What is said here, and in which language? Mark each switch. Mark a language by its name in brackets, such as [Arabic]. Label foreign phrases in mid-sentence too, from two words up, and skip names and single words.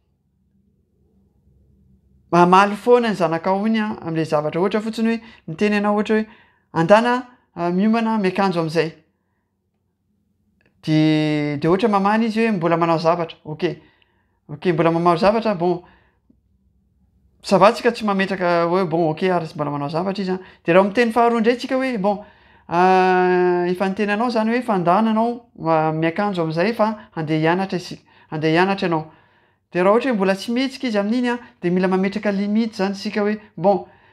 [Malagasy] mamaly foana ny zanakao iny am'le zavatra ohatra fotsiny hoe miteny ianao ohatra hoe andana miomana miakanjo am'izay de ohatra mamaly izy hoe mbola manao zavatra ok mbola manao zavatra [French] bon ça va [Malagasy] tsika tsy mametraka hoe bon ok ary mbola manao zavatra izy de raha miteny faharoa indray tsika hoe bon efa niteny anao zany hoe fandana anao miakanjo am'izay fa andeha hianatra isika andeha hianatra ianao de raha ohatra hoe mbola tsy mihetsika izy amin'iny de mila mametraka limite zany sika hoe bon